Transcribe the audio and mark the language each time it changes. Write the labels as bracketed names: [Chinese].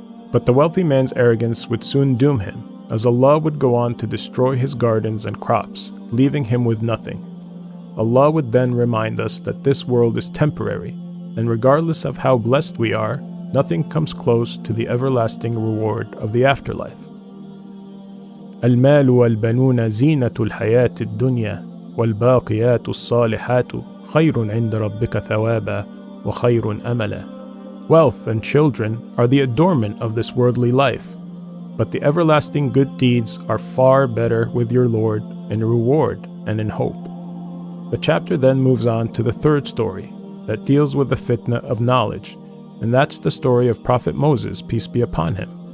[English] But the wealthy man's arrogance would soon doom him, as Allah would go on to destroy his gardens and crops, leaving him with nothing. Allah would then remind us that this world is temporary, and regardless of how blessed we are, nothing comes close to the everlasting reward of the afterlife. [Arabic] المال والبنون زينة الحياة الدنيا والباقيات الصالحات خير عند ربك ثوابا وخير أملا. [English] Wealth and children are the adornment of this worldly life, but the everlasting good deeds are far better with your Lord in reward and in hope. The chapter then moves on to the third story that deals with the fitna of knowledge, and that's the story of Prophet Moses, peace be upon him.